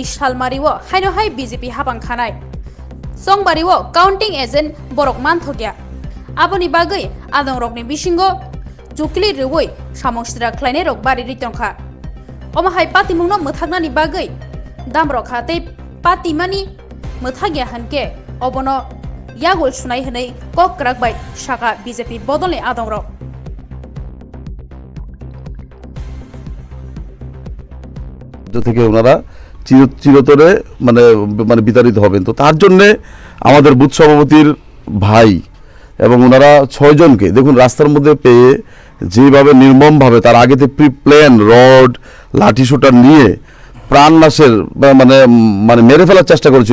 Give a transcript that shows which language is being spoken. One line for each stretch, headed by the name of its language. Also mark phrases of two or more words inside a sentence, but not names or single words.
Kok Borok: सालमारिओ हायनो हाय बीजेपी हाबांखानाय संबारिओ काउंटिंग एजेंट बरक मानथग्या आबनि बागै आदं रकनि बिसिंगो जुक्लि रुवै सामंस्रा ख्लायनाय रक बारि रितंखा अमाहाय पातिमुंनो मोथागनानि बागै दामरखा तै पातिमानि मोथाग्या हनके अबनो यागुल सुनाय हनै कक राखबाय साका बीजेपी बदलनि आदं रक
Bangla: থেকে ওনারা চিরতরে মানে মানে বিতাড়িত হবেন। তো তার জন্য আমাদের বুথ সভাপতির ভাই এবং ওনারা 6 জনকে দেখুন রাস্তার মধ্যে পেয়ে যেভাবে নির্মমভাবে তার আগেতে প্রিপ্ল্যান রড লাঠি শুটার নিয়ে প্রাণনাশের মানে মানে মেরে ফেলার চেষ্টা করেছিল।